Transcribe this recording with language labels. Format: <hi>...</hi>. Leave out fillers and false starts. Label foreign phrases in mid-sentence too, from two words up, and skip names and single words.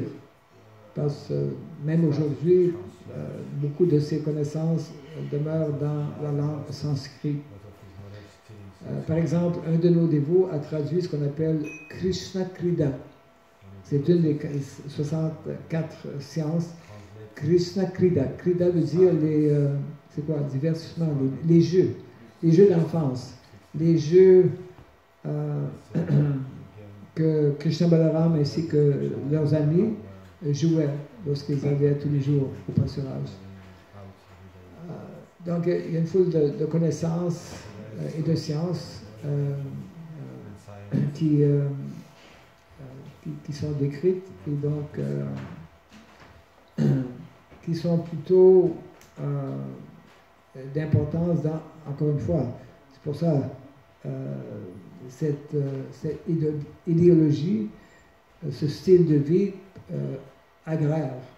<fr>Parce que même aujourd'hui, beaucoup de ces connaissances demeurent dans la langue sanskrit. Par exemple, un de nos dévots a traduit ce qu'on appelle Krishna Krida. C'est une des 64 sciences. Krishna Krida. Krida veut dire c'est quoi, divertissement, les jeux d'enfance, les jeux que Krishna Balaram ainsi que leurs amis jouaient lorsqu'ils allaient tous les jours au pâturage. Donc, il y a une foule de connaissances et de sciences qui sont décrites et donc qui sont plutôt d'importance encore une fois, c'est pour ça cette idéologie, ce style de vie agraire.</fr>